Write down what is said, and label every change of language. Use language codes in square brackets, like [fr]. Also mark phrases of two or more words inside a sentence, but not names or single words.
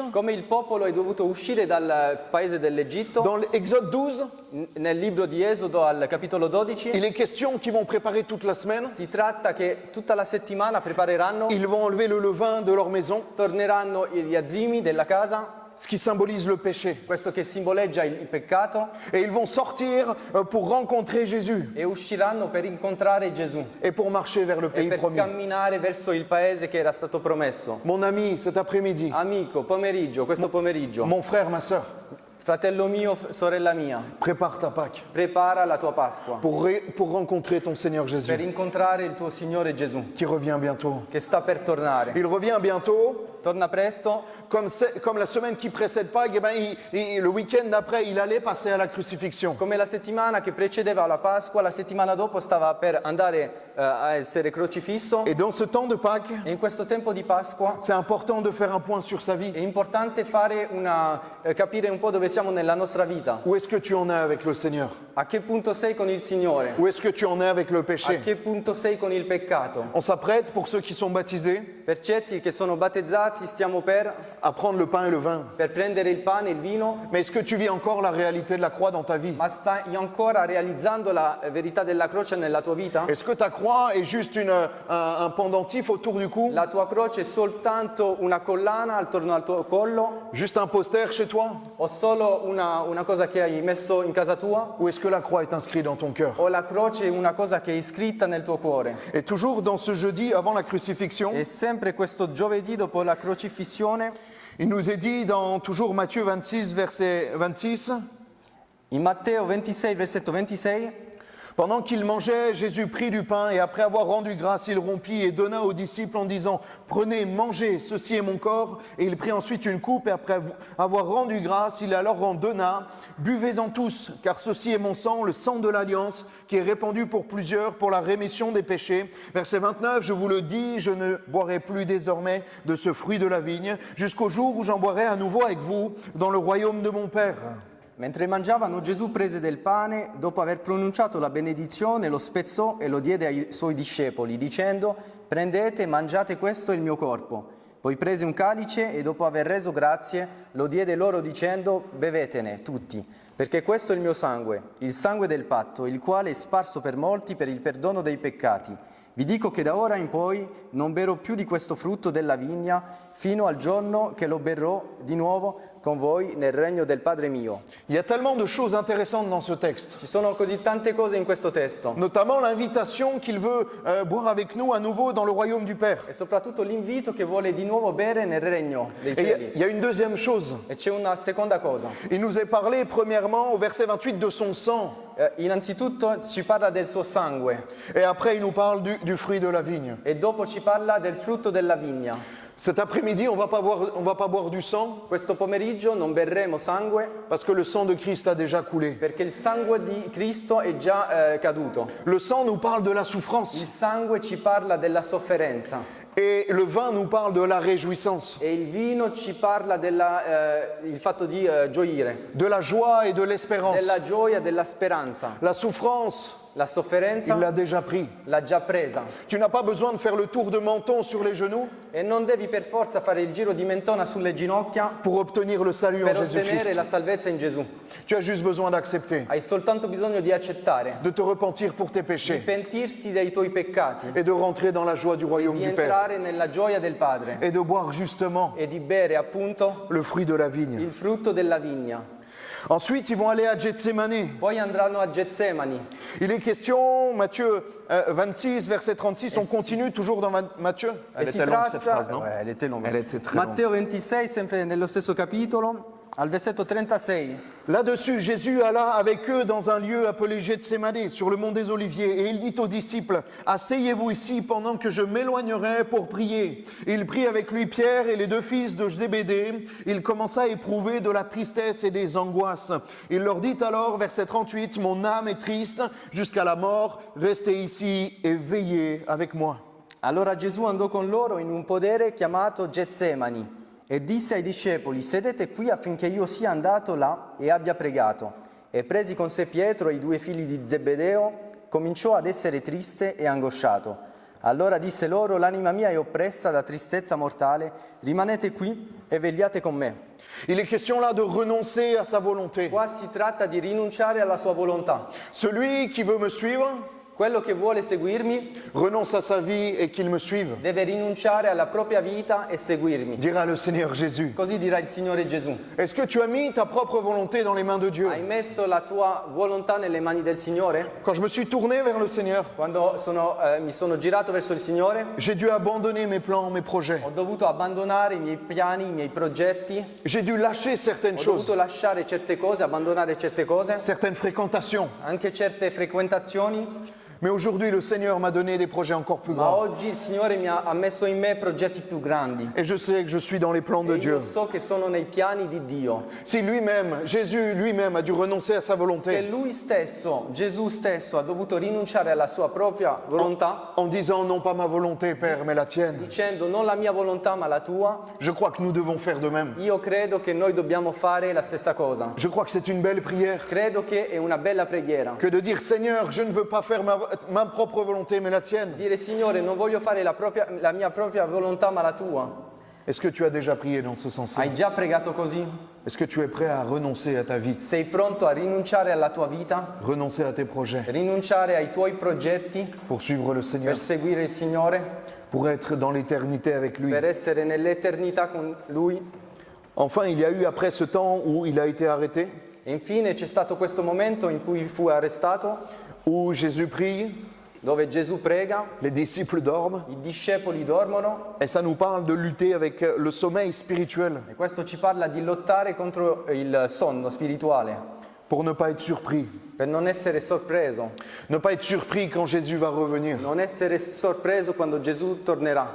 [it] Come il popolo è dovuto uscire dal paese dell'Egitto, [fr] dans l'Exode 12, [it] nel libro di Esodo al capitolo 12, [fr] il est question qu'ils vont préparer toute la semaine. [it] si tratta che tutta la settimana prepareranno, [fr] Ils vont enlever le levain de leur maison, [it] torneranno gli azimi della casa, [fr] ce qui symbolise le péché. [it] questo che simboleggia il peccato, [fr] Et ils vont sortir pour rencontrer Jésus [it] e usciranno per incontrare Gesù [fr] et pour marcher vers le [it] e [fr] pays [it] per [fr] promis. [it] camminare verso il paese che era stato promesso. [fr] Mon ami, cet après-midi, [it] Amico, pomeriggio, questo pomeriggio, [fr] mon frère, ma sœur, [it] fratello mio, sorella mia, [fr] prépare ta Pâque [it] prepara la tua Pasqua [fr] pour rencontrer ton Seigneur [it] per Jésus, incontrare il tuo Signore Gesù, [fr] qui revient bientôt. [it] che sta per tornare. [fr] Il revient bientôt. [it] Torna presto, [fr] Comme la semaine qui précède Pâques, eh ben, le week-end d'après, il allait passer à la crucifixion. [it] come la settimana che precedeva la Pasqua, la settimana dopo stava per andare a essere crocifisso. [fr] Et dans ce temps de Pâques, [it] E in questo tempo di Pasqua [fr] c'est important de faire un point sur sa vie. [it] è importante capire un po' dove siamo nella nostra vita. [fr] Où est-ce que tu en es avec le Seigneur? [it] A che punto sei con il Signore? [fr] Où est-ce que tu en es avec le [it] A [fr] péché? [it] che punto sei con il peccato? [fr] On s'apprête, pour ceux qui sont baptisés, [it] Per certi che sono battezzati stiamo per [fr] à prendre le pain et le vin. [it] prendere il pane e il vino, [fr] Mais est-ce que tu vis encore la réalité de la croix dans ta vie? [it] ma stai ancora realizzando la verità della croce nella tua vita? [fr] Est-ce que ta croix est juste un pendentif autour du cou? [it] La tua croce è soltanto una collana attorno al tuo collo [fr] Juste un poster chez toi? [it] o solo una cosa che hai messo in casa tua? [fr] Ou est-ce que la croix est inscrite dans ton cœur? [it] O la croce è una cosa che è iscritta nel tuo cuore? [fr] Et toujours dans ce jeudi avant la crucifixion, [it] E sempre questo giovedì dopo la crocifissione, [fr] il nous est dit dans toujours Matthieu 26, verset 26, [it] in Matteo 26, versetto 26, [fr] pendant qu'il mangeait, Jésus prit du pain et après avoir rendu grâce, il rompit et donna aux disciples en disant « Prenez, mangez, ceci est mon corps. » Et il prit ensuite une coupe et après avoir rendu grâce, il alors en donna « Buvez-en tous, car ceci est mon sang, le sang de l'alliance, qui est répandu pour plusieurs pour la rémission des péchés. » Verset 29, « Je vous le dis, je ne boirai plus désormais de ce fruit de la vigne, jusqu'au jour où j'en boirai à nouveau avec vous dans le royaume de mon Père. » [it] mentre mangiavano Gesù prese del pane, dopo aver pronunciato la benedizione, lo spezzò e lo diede ai suoi discepoli, dicendo «Prendete e mangiate, questo è il mio corpo». Poi prese un calice e dopo aver reso grazie lo diede loro dicendo «Bevetene tutti, perché questo è il mio sangue, il sangue del patto, il quale è sparso per molti per il perdono dei peccati. Vi dico che da ora in poi non berrò più di questo frutto della vigna fino al giorno che lo berrò di nuovo con voi nel regno del Padre mio». [fr] Il y a tellement de choses intéressantes dans ce texte. [it] Ci sono così tante cose in questo testo, [fr] Notamment l'invitation qu'il veut boire avec nous à nouveau dans le royaume du Père. [it] e soprattutto l'invito che vuole di nuovo bere nel regno dei [fr] Et [it] cieli. [fr] il y a une deuxième chose. [it] E c'è una seconda cosa. [fr] Il nous est parlé premièrement au verset 28 de son sang. [it] Innanzitutto ci parla del suo sangue [fr] Et après il nous parle du fruit de la vigne. [it] e dopo ci parla del frutto della vigna. [fr] Cet après-midi, on va pas boire du sang [it] Questo pomeriggio non berremo sangue [fr] parce que le sang de Christ a déjà coulé. [it] perché il sangue di Cristo è già caduto. [fr] Le sang nous parle de la [it] Il [fr] souffrance [it] sangue ci parla della sofferenza [fr] et le vin nous parle de la réjouissance, [it] e il vino ci parla del fatto di gioire, [fr] de la joie et de l'espérance. [it] della gioia, della speranza. [fr] La souffrance, [it] La sofferenza [fr] il l'a déjà pris. [it] l'ha già presa [fr] Tu n'as pas besoin de faire le tour de menton sur les genoux [it] e non devi per forza fare il giro di mentona sulle ginocchia [fr] pour obtenir le salut en [it] per ottenere [fr] Jésus-Christ. [it] la salvezza in Gesù. [fr] Tu as juste besoin d'accepter, [it] Hai soltanto bisogno di accettare, [fr] de te repentir pour tes [it] di [fr] péchés [it] pentirti dei tuoi peccati, [fr] et de rentrer dans la joie du royaume [it] di [fr] du Père [it] entrare nella gioia del Padre [fr] et de boire justement [it] e di bere appunto [fr] le fruit de la vigne. [it] il frutto della vigna. [fr] Ensuite, ils vont aller à Gethsémani. [it] Poi andranno a Getsemani. [fr] Il est question, Matthieu 26, verset 36, on continue toujours dans Matthieu. [it] E [fr] Elle [it] si [fr] était longue cette phrase, [it] tratta, [fr] non? elle était longue. Elle était très longue. [it] Matteo 26, sempre nello stesso capitolo, al versetto 36. [fr] Là-dessus, Jésus alla avec eux dans un lieu appelé Gethsémani, sur le mont des Oliviers, et il dit aux disciples, « Asseyez-vous ici pendant que je m'éloignerai pour prier. » Il prit avec lui Pierre et les deux fils de Zébédée. Il commença à éprouver de la tristesse et des angoisses. Il leur dit alors, verset 38, « Mon âme est triste jusqu'à la mort, restez ici et veillez avec moi. » [it] Allora Gesù andò con loro in un podere chiamato Getsemani e disse ai discepoli: sedete qui affinché io sia andato là e abbia pregato. e presi con sé Pietro e i 2 figli di Zebedeo, cominciò ad essere triste e angosciato. Allora disse loro: l'anima mia è oppressa da tristezza mortale, rimanete qui e vegliate con me. [fr] Il est question là de renoncer à sa volonté. [it] Qua si tratta di rinunciare alla sua volontà. [fr] Celui qui veut me suivre [it] Quello che vuole seguirmi [fr] renonce à sa vie et qu'il me suive, [it] deve rinunciare alla propria vita e seguirmi. [fr] dira le Seigneur Jésus. [it] Così dirà il Signore Gesù. [fr] Est-ce que tu as mis ta propre volonté dans les mains de Dieu? [it] Hai messo la tua volontà nelle mani del Signore? [fr] Quand je me suis tourné vers le Seigneur, [it] Quando mi sono girato verso il Signore, [fr] j'ai dû abandonner mes plans, mes projets. [it] ho dovuto abbandonare i miei piani, i miei progetti, [fr] J'ai dû lâcher certaines [it] ho [fr] choses, [it] dovuto lasciare certe cose, abbandonare certe cose, [fr] certaines fréquentations. [it] anche certe frequentazioni, [fr] Mais aujourd'hui, le Seigneur m'a donné des projets encore plus [it] ma [fr] grands. [it] oggi il Signore ha messo in me progetti più grandi. [fr] Et je sais que je suis dans les plans de [it] E [fr] Dieu. [it] io so che sono nei piani di Dio. [fr] Si lui-même, Jésus lui-même a dû renoncer à sa [it] Se [fr] volonté [it] lui stesso, Gesù stesso, ha dovuto rinunciare alla sua propria volontà, [fr] en disant non pas ma volonté, Père, mais la tienne, [it] dicendo non la mia volontà ma la tua, [fr] je crois que nous devons faire de même. [it] io credo che noi dobbiamo fare la stessa cosa. [fr] Je crois que c'est une belle prière [it] Credo che è una bella preghiera. [fr] que de dire Seigneur, je ne veux pas faire ma propre volonté, mais la tienne. [it] Dire Signore, non voglio fare la mia propria volontà ma la tua. [fr] Est-ce que tu as déjà prié dans ce sens-là? [it] Hai già pregato così? [fr] Est-ce que tu es prêt à renoncer à ta vie, [it] Sei pronto a rinunciare alla tua vita? [fr] renoncer à tes projets [it] Rinunciare ai tuoi progetti [fr] pour suivre le Seigneur, [it] per seguire il Signore? [fr] pour être dans l'éternité avec lui? [it] Per essere nell'eternità con Lui? [fr] Enfin, il y a eu après ce temps où il a été arrêté, [it] E infine c'è stato questo momento in cui fu arrestato, [fr] où Jésus prie, [it] dove Gesù prega, [fr] les disciples dorment, [it] i discepoli dormono, [fr] et ça nous parle de lutter avec le sommeil spirituel [it] e questo ci parla di lottare contro il sonno spirituale, [fr] pour ne pas être surpris. [it] per non essere sorpreso, [fr] Ne pas être surpris quand Jésus va revenir. [it] non essere sorpreso quando Gesù tornerà.